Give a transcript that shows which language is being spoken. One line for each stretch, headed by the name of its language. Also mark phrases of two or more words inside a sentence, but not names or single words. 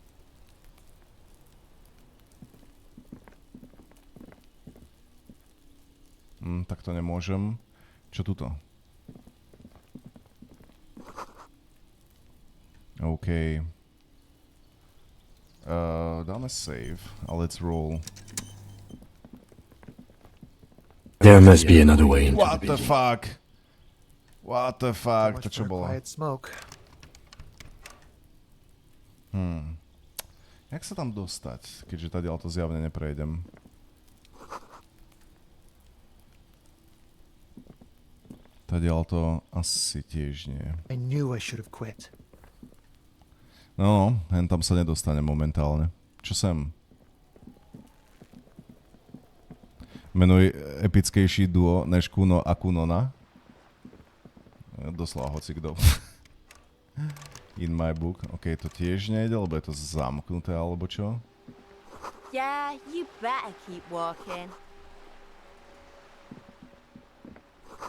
Slovak: Tak to nemôžem. Čo tuto? OK. Dáme save a
English: let's roll. There must be another way into What the the fuck? What the fuck?
Slovak: To čo bolo? Jak sa tam dostať, keďže tadiaľ to zjavne neprejdem? Tadiaľ to asi tiež nie.
English: I knew I should have quit.
Slovak: No, hen tam sa nedostane momentálne. Čo sem? Menuj epickejší duo než Kuno a Kunona. Doslova hocikdo.
English: In my book.
Slovak: OK, to tiež nejde, lebo je to zamknuté, alebo čo?
English: Yeah, you better keep walking.